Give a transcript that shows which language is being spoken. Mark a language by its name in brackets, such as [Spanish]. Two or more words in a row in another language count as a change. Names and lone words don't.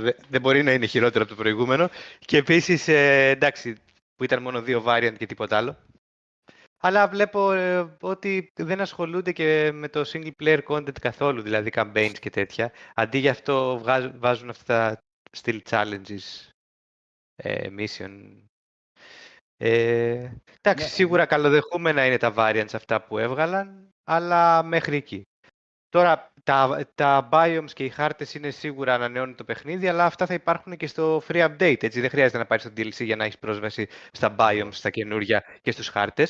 [Greek] Δεν μπορεί να είναι χειρότερο από το προηγούμενο. Και επίσης, εντάξει, που ήταν μόνο 2 variant και τίποτα άλλο. Αλλά βλέπω ότι δεν ασχολούνται και με το [English] single player content [Greek] καθόλου, δηλαδή campaigns και τέτοια. Αντί για αυτό βάζουν αυτά τα [English] still challenges, [Greek] mission. Εντάξει, σίγουρα καλοδεχούμενα είναι τα variants αυτά που έβγαλαν, αλλά μέχρι εκεί. Τώρα τα biomes και οι χάρτες είναι σίγουρα ανανεώνουν το παιχνίδι, αλλά αυτά θα υπάρχουν και στο [English] free update, [Greek] έτσι. Δεν χρειάζεται να πάρεις το DLC για να έχεις πρόσβαση στα biomes, στα καινούρια και στους χάρτες.